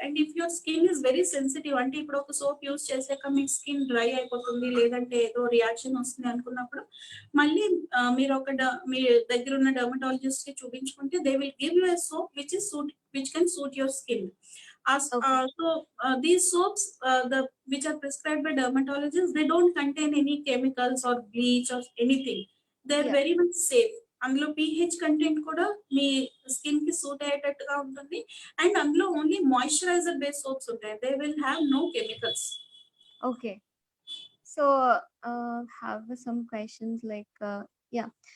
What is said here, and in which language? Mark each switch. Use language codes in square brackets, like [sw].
[en] and if your skin is very sensitive [te] అంటే ఇప్పుడు ఒక సోప్ యూజ్ చేసాక మీ స్కిన్ డ్రై అయిపోతుంది. లేదంటే ఏదో రియాక్షన్ వస్తుంది అనుకున్నప్పుడు మళ్ళీ మీరు మీ దగ్గర ఉన్న డెర్మటాలజిస్ట్‌కి చూపించుకుంటే [en] They will give you a soap which can suit your skin. Okay. These soaps which are prescribed by dermatologists, they don't contain any chemicals or bleach or anything. They are yeah! Very much safe. [te] అందులో pH content కూడా మీ skin కి suit అయ్యేటట్టుగా ఉంటుంది. And అందులో only moisturiser based soaps ఉంటాయి. [en] They will have no chemicals. Okay. So, have some questions like yeah!